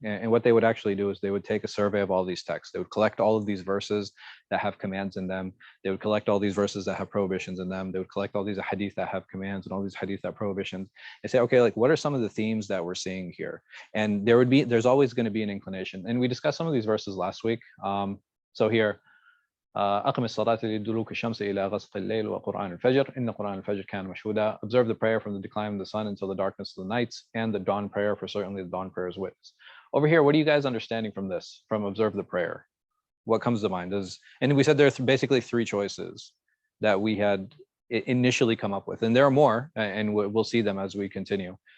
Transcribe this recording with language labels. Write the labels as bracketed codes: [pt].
[en] And what they would actually do is they would take a survey of all these texts. They would collect all of these verses that have commands in them. They would collect all these verses that have prohibitions in them. They would collect all these hadith that have commands and all these hadith that have prohibitions, and say, okay, like, what are some of the themes that we're seeing here? And there's always going to be an inclination. And we discussed some of these verses last week. So here, [ar] أقم الصلاة لدلوك الشمس إلى غسق الليل وقرآن الفجر إن قرآن الفجر كان مشهودا. [en] Observe the prayer from the decline of the sun until the darkness of the nights, and the dawn prayer, for certainly the dawn prayer is witness. Over here, what are you guys understanding from this, from observe the prayer? What comes to mind? And we said there are basically three choices that we had initially come up with, and there are more, and we'll see them as we continue.